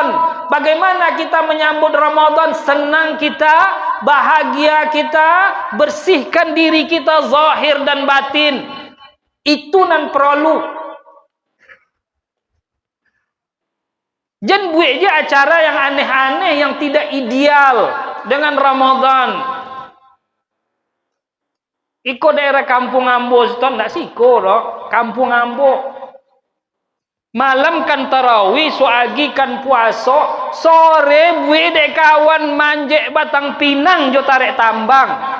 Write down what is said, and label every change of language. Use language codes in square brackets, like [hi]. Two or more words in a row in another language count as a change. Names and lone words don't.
[id] Bagaimana kita menyambut Ramadan? Senang kita, bahagia kita, bersihkan diri kita zahir dan batin. Itu nan perlu. Jangan buat je acara yang aneh-aneh yang tidak ideal dengan Ramadan. [min] Iko daerah Kampung Ambo, seton ndak siko loh. Kampung Ambo. Malam kan tarawih, soagi kan puasa, sore buih dek kawan manjek batang pinang jo tarik tambang.